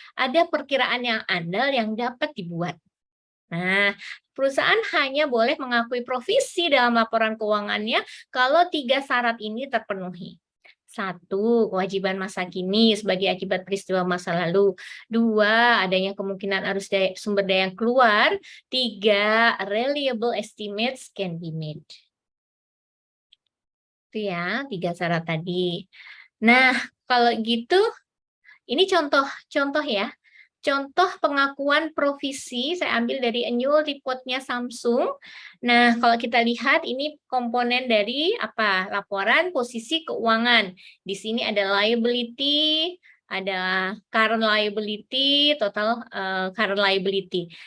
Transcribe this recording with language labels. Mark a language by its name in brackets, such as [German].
[Indonesian] Ada perkiraan yang andal yang dapat dibuat. Nah, perusahaan hanya boleh mengakui provisi dalam laporan keuangannya kalau 3 syarat ini terpenuhi. 1, kewajiban masa kini sebagai akibat peristiwa masa lalu. 2, adanya kemungkinan arus sumber daya yang keluar. [English] 3, reliable estimates can be made. [Indonesian] Itu ya, 3 syarat tadi. Nah, kalau gitu, ini contoh ya. Contoh pengakuan provisi, saya ambil dari annual report-nya Samsung. Nah, kalau kita lihat ini komponen dari apa? Laporan posisi keuangan. Di sini ada liability, ada current liability, total current liability.